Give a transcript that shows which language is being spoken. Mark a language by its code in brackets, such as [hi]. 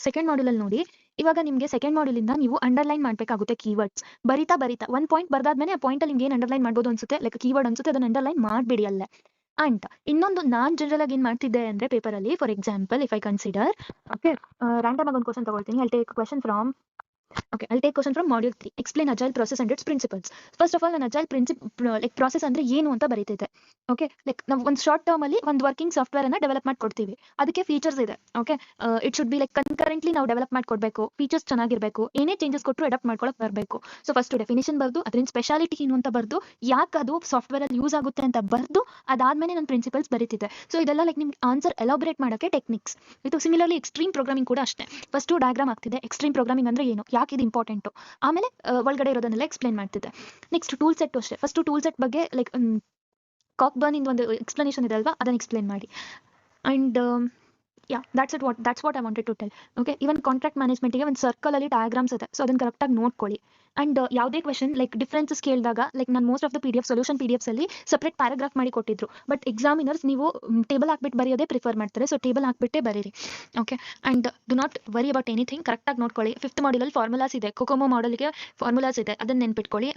[kn] Second ಮಾಡ್ಯೂಲಲ್ಲಿ ನೋಡಿ, ಇವಾಗ ನಿಮಗೆ ಸೆಕೆಂಡ್ ಮಾಡ್ಯೂಲಿಂದ ನೀವು ಅಂಡರ್ಲೈನ್ ಮಾಡಬೇಕಾಗುತ್ತೆ ಕೀವರ್ಡ್ಸ್. ಬರಿತಾ ಒಂದು ಪಾಯಿಂಟ್ ಬರ್ದಾದ್ಮೇಲೆ ಆ ಪಾಯಿಂಟಲ್ಲಿ ನಿಮ್ಗೆ ಏನು ಅಂಡರ್ಲೈನ್ ಮಾಡ್ಬೋದು ಅನ್ಸುತ್ತೆ, ಲೈಕ್ ಕೀವರ್ಡ್ ಅನ್ಸುತ್ತೆ, ಅದನ್ನು ಅಂಡರ್ಲೈನ್ ಮಾಡಿಬಿಡಿ ಅಲ್ಲೇ. ಆ್ಯಂಡ್ ಇನ್ನೊಂದು ನಾನು ಜನರಲ್ ಆಗಿ ಏನು ಮಾಡ್ತಿದ್ದೆ ಅಂದರೆ ಪೇಪರಲ್ಲಿ, [en] for example if I consider, [kn] okay, random ಆಗಿ ಒಂದು ಕ್ವಶನ್ ತಗೊಳ್ತೀನಿ. [en] I take question from Okay, I'll take question from module 3. Explain agile process and its principles. First of all, an agile like process [kn] ಅಂದ್ರೆ ಏನು ಅಂತ ಬರೀತಿದೆ. Okay, like ನಾವು ಒಂದು short term ಅಲ್ಲಿ ಒಂದು ವರ್ಕಿಂಗ್ ಸಾಫ್ಟ್ವೇರ್ ಅನ್ನ ಡೆವಲಪ್ ಮಾಡ್ಕೊಡ್ತೀವಿ. ಅದಕ್ಕೆ ಫೀಚರ್ಸ್ ಇದೆ. Okay, [en] it should be like concurrently [kn] ನಾವು ಡೆವಲಪ್ ಮಾಡ್ಕೊಡ್ಬೇಕು, ಫೀಚರ್ಸ್ ಚೆನ್ನಾಗಿರ್ಬೇಕು, ಏನೇ ಚೇಂಜಸ್ ಕೊಟ್ಟರು ಅಡಾಪ್ಟ್ ಮಾಡ್ಕೊಳಕ್ ಬರಬೇಕು. ಸೊ ಫಸ್ಟ್ ಡೆಫಿನೇಷನ್ ಬರ್ದು ಅದರಿಂದ ಸ್ಪೆಷಾಲಿಟಿ ಏನು ಅಂತ ಬರ್ದು ಯಾಕೆ ಅದು ಸಾಫ್ಟ್ವೇರ್ ಅಲ್ಲಿ ಯೂಸ್ ಆಗುತ್ತೆ ಅಂತ ಬರ್ದು ಅದಾದ್ಮೇಲೆ ನನ್ನ ಪ್ರಿನ್ಸಿಪಲ್ಸ್ ಬರೀತಿದೆ. ಸೊ ಇದೆಲ್ಲ ಲೈಕ್ ನಿಮ್ಗೆ ಆನ್ಸರ್ ಎಲಾಬ್ರೇಟ್ ಮಾಡೋಕ್ಕೆ ಟೆಕ್ನಿಕ್ಸ್. ಇದು ಸಿಮಿಲರ್ಲಿ ಎಕ್ಸ್ಟ್ರೀಮ್ ಪ್ರೋಗ್ರಾಮಿಂಗ್ ಕೂಡ ಅಷ್ಟೇ. ಫಸ್ಟ್ ಡಯಾಗ್ರಾಮ್ ಆಗ್ತಿದೆ, ಎಕ್ಸ್ಟ್ರೀಮ್ ಪ್ರೋಗ್ರಾಮಿಂಗ್ ಅಂದ್ರೆ ಏನು, ಯಾಕೆ ಇದು ಇಂಪಾರ್ಟೆಂಟು, ಆಮೇಲೆ ಒಳಗಡೆ ಇರೋದನ್ನೆಲ್ಲ ಎಕ್ಸ್ಪ್ಲೇನ್ ಮಾಡ್ತಿದ್ದೆ. ನೆಕ್ಸ್ಟ್ ಟೂಲ್ ಸೆಟ್ ಅಷ್ಟೇ. ಫಸ್ಟ್ ಟೂಲ್ ಸೆಟ್ ಬಗ್ಗೆ ಲೈಕ್ ಕಾಕ್ಬರ್ನ್ ಇಂದ ಒಂದು ಎಕ್ಸ್ಪ್ಲನೇಷನ್ ಇದೆ ಅಲ್ವಾ, ಅದನ್ನ ಎಕ್ಸ್ಪ್ಲೇನ್ ಮಾಡಿ. [en] And that's what I wanted to tell. [kn] Okay, even contract ಮ್ಯಾನೇಜ್ಮೆಂಟ್ಗೆ ಒಂದು ಸರ್ಕಲ್ ಅಲ್ಲಿ ಡಯಾಗ್ರಾಮ್ಸ್ ಇದೆ, ಸೊ ಅದನ್ನ ಕರೆಕ್ಟಾಗಿ ನೋಡ್ಕೊಳ್ಳಿ. ಅಂಡ್ ಯಾವುದೇ ಕ್ವೆಶನ್ ಲೈಕ್ ಡಿಫ್ರೆನ್ಸಸ್ ಕೇಳಿದಾಗ ಲೈಕ್ ನಾನು most of the PDF solution PDFs ಅಲ್ಲಿ ಸಪ್ರೇಟ್ ಪ್ಯಾರಾಗ್ರಾಫ್ ಮಾಡಿ ಕೊಟ್ಟಿದ್ರು. ಬಟ್ ಎಕ್ಸಾಮಿನರ್ಸ್ ನೀವು ಟೇಬಲ್ ಹಾಕ್ಬಿಟ್ಟು ಬರೆಯೋದೇ ಪ್ರಿಫರ್ ಮಾಡ್ತಾರೆ, ಸೊ ಟೇಬಲ್ ಹಾಕ್ಬಿಟ್ಟೆ ಬರೀರಿ. Okay, [en] and do not worry about anything, [kn] ಕರೆಕ್ಟಾಗಿ ನೋಡ್ಕೊಳ್ಳಿ. 5th ಮಾಡ್ಯೂಲಲ್ಲಿ ಫಾರ್ಮುಲಾಸ್ ಇದೆ, ಕೊಕೊಮೋ ಮಾಡಲ್ಗೆ ಫಾರ್ಮುಲಾಸ್ ಇದೆ, ಅದನ್ನ ನೆನ್ಪಿಟ್ಕೊಳ್ಳಿ.